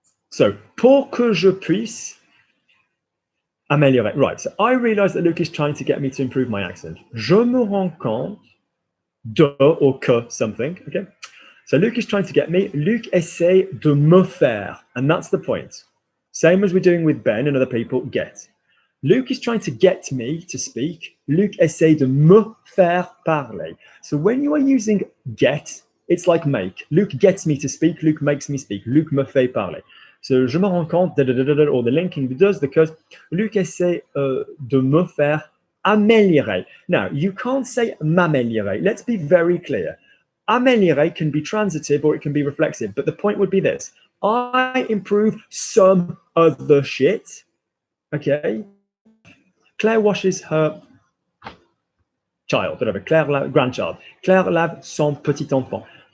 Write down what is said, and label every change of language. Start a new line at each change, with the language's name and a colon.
French: So, pour que je puisse améliorer.
English: Right. So I realize that Luke is trying to get me to improve my accent.
French: Je me rends compte de
English: or que something. Okay. So Luke is trying to get me.
French: Luke essaie de me faire.
English: And that's the point. Same as we're doing with Ben and other people, get. Luke is trying to get me to speak.
French: Luke essaie de me faire parler.
English: So when you are using get, it's like make. Luke gets me to speak. Luke makes me speak.
French: Luke me fait parler.
English: So
French: je me rends compte,
English: or the linking does, because
French: Luc essaie de me faire améliorer.
English: Now, you can't say m'améliorer. Let's be very clear. Améliorer can be transitive or it can be reflexive, but the point would be this. I improve some other shit, okay? Claire washes her child, whatever, Claire grandchild.
French: Claire lave son petit enfant.